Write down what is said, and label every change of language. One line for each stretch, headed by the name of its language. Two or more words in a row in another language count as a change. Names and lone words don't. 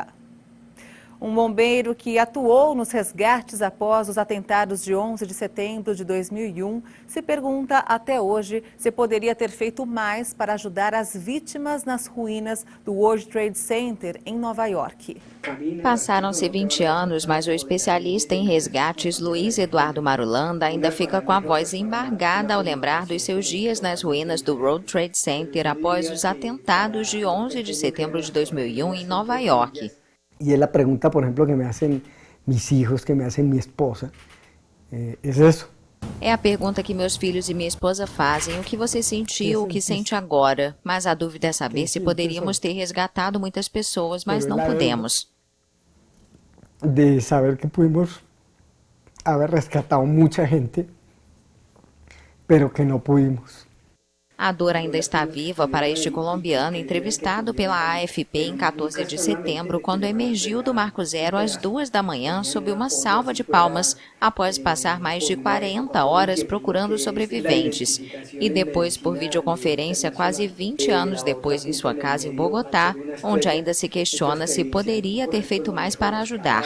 Portuguese: Um bombeiro que atuou nos resgates após os atentados de 11 de setembro de 2001 se pergunta até hoje se poderia ter feito mais para ajudar as vítimas nas ruínas do World Trade Center em Nova York. Passaram-se 20 anos, mas o especialista em resgates Luiz Eduardo Marulanda ainda fica com a voz embargada ao lembrar dos seus dias nas ruínas do World Trade Center após os atentados de 11 de setembro de 2001 em Nova York.
Spanish: Y es la pregunta, por ejemplo, que me hacen mis hijos, que me hacen mi esposa, es eso.
Portuguese: É a pergunta que meus filhos e minha esposa fazem, o que você sentiu, o que sente agora. Mas a dúvida é saber se poderíamos ter resgatado muitas pessoas, mas não pudemos.
Spanish: De saber que pudimos haber rescatado mucha gente, pero que no pudimos.
Portuguese: A dor ainda está viva para este colombiano entrevistado pela AFP em 14 de setembro, quando emergiu do Marco Zero às 2 da manhã sob uma salva de palmas, após passar mais de 40 horas procurando sobreviventes. E depois, por videoconferência, quase 20 anos depois, em sua casa em Bogotá, onde ainda se questiona se poderia ter feito mais para ajudar.